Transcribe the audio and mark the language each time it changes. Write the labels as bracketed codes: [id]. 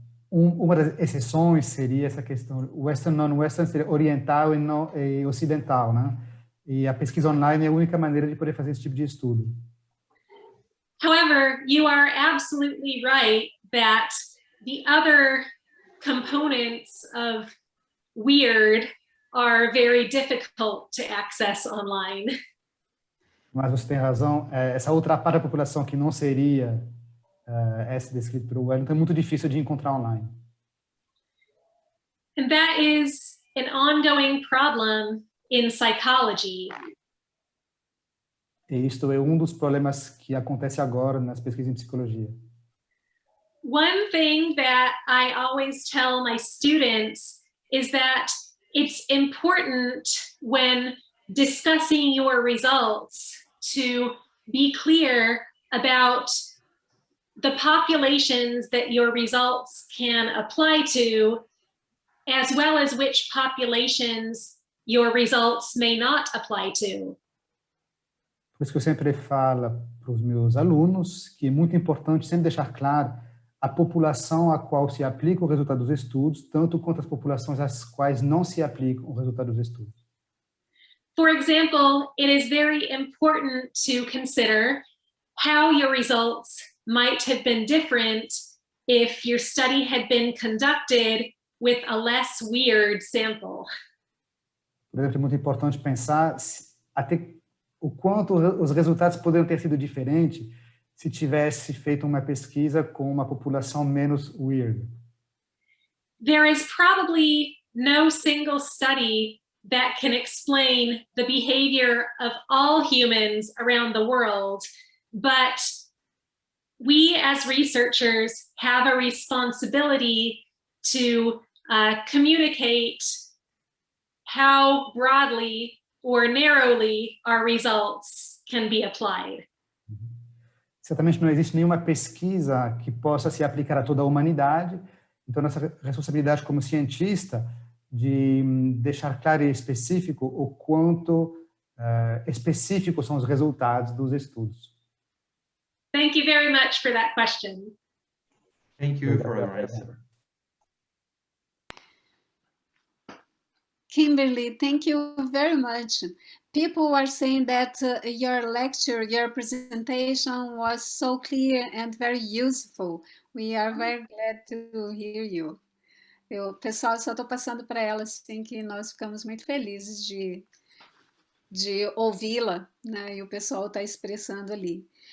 [pt] Uma das exceções seria essa questão, Western, non-Western seria oriental e ocidental, né? E a pesquisa online é a única maneira de poder fazer esse tipo de estudo. [en] However, you are absolutely right that the other components of weird are very difficult to access online. [pt] Mas você tem razão, essa outra parte da população que não seria essa descrita pelo Wellington é muito difícil de encontrar online. [en] And that is an ongoing problem in psychology. [pt] E isto é um dos problemas que acontece agora nas pesquisas em psicologia. [en] one thing that I always tell my students is that it's important when discussing your results to be clear about the populations that your results can apply to, as well as which populations your results may not apply to. [pt] Por isso que eu sempre falo para os meus alunos que é muito importante sempre deixar claro a população a qual se aplica o resultado dos estudos, tanto quanto as populações às quais não se aplica o resultado dos estudos. [en] For example, it is very important to consider how your results might have been different if your study had been conducted with a less weird sample. [pt] Por exemplo, é muito importante pensar até o quanto os resultados poderiam ter sido diferentes se tivesse feito uma pesquisa com uma população menos weird. [en] There is probably no single study that can explain the behavior of all humans around the world, but we as researchers have a responsibility to communicate how broadly or narrowly our results can be applied. [pt] Certamente não existe nenhuma pesquisa que possa se aplicar a toda a humanidade, então nossa responsabilidade como cientista de deixar claro e específico o quanto específicos são os resultados dos estudos. [en] Thank you very much for that question. Thank you for your answer. Kimberly, thank you very much. People are saying that your lecture, your presentation was so clear and very useful. We are very glad to hear you. [pt] Pessoal, só estou passando para ela assim que nós ficamos muito felizes de ouvi-la, né? E o pessoal está expressando ali.